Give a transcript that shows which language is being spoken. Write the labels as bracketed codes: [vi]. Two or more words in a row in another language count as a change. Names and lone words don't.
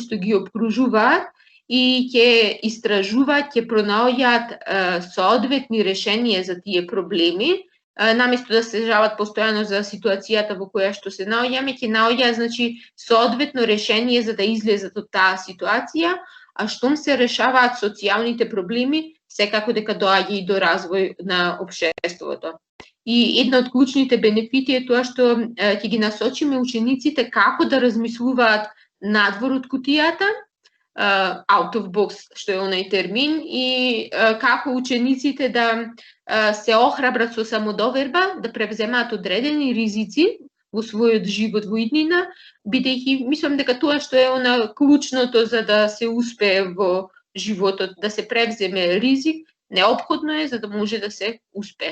[mk] што ги обкружуваат и ќе истражуваат, ќе пронаоѓаат соодветни решенија за тие проблеми, наместо да се жалат постојано за ситуацијата во која што се наоѓаме, ќе наоѓаат значи соодветно решение за да излезат од таа ситуација, а штом се решаваат социјалните проблеми, секако дека доаѓа и до развој на општеството. И една од клучните бенефити е тоа што ќе ги насочиме учениците како да размислуваат надвор од кутијата, [en] out of box, [mk] што е онај термин, и како учениците да се охрабрат со самодоверба, да превземаат одредени ризици во својот живот во иднина, бидејќи мислам дека тоа што е она клучното за да се успее во животот, да се превземе ризик, неопходно е за да може да се успее.